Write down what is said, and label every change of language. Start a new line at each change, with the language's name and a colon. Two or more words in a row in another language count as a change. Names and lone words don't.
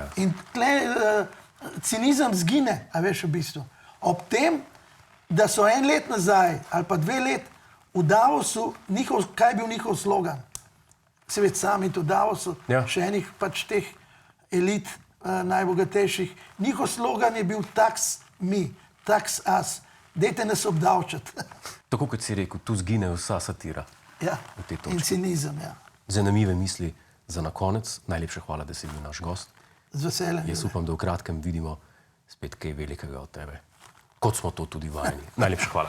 Slovenian: In tle cinizem zgine, a veš v bistvu. Ob tem, da so en let nazaj ali pa 2 let v Davosu, kaj je bil njihov slogan? Seveda sami v Davosu, ja. Še enih pač teh elit najbogatejših. Njihov slogan je bil
English: tax me, tax us.
Slovenian: Dajte nas obdavčati. Tako kot si rekel, tu zgine vsa satira. Ja, in cinizem, ja. Zanimive misli za na konec. Najlepša hvala, da si bil naš gost. Z veseljem. Jaz upam, da v kratkem vidimo spet kaj velikega od tebe. Kot smo to tudi vajeni. Najlepša hvala.